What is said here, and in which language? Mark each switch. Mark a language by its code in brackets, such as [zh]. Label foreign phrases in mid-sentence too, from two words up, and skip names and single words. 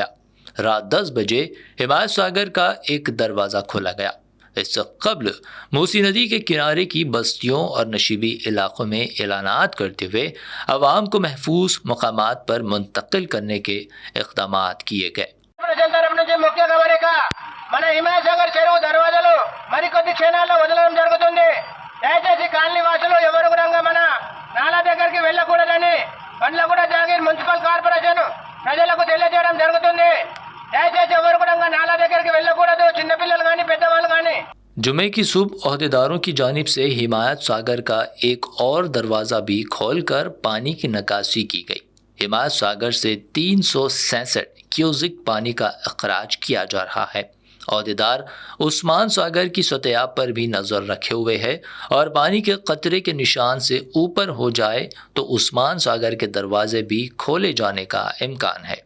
[ur] رات 10 بجے حمایت ساگر کا ایک دروازہ کھولا گیا۔ اس سے قبل موسی ندی کے کنارے کی بستیوں اور نشیبی علاقوں میں اعلانات کرتے ہوئے عوام کو محفوظ مقامات پر منتقل کرنے کے اقدامات کیے گئے۔ [te] మన హిమాయత్ సాగర్ చెరువు దర్వాజాలు మరికొద్ది క్షణాల్లో వదలడం జరుగుతుంది। దయచేసి కాలనీ వాసులు ఎవరు కూడా మన నాలా దగ్గరికి వెళ్ళకూడదని బండ్లగూడ జాగీర్ మున్సిపల్ కార్పొరేషన్ ప్రజలకు తెలియజేయడం జరుగుతుంది। దయచేసి ఎవరు కూడా నాలా దగ్గరికి వెళ్ళకూడదు, చిన్నపిల్లలు కానీ పెద్దవాళ్ళు కానీ। [ur] جمعے کی صبح عہدیداروں کی جانب سے حمایت ساگر کا ایک اور دروازہ بھی کھول کر پانی کی نکاسی کی گئی۔ حمایت ساگر سے 366 کیوزک پانی کا اخراج کیا جا رہا ہے۔ عہدیدار عثمان ساگر کی سطح آب پر بھی نظر رکھے ہوئے ہے اور پانی کے قطرے کے نشان سے اوپر ہو جائے تو عثمان ساگر کے دروازے بھی کھولے جانے کا امکان ہے۔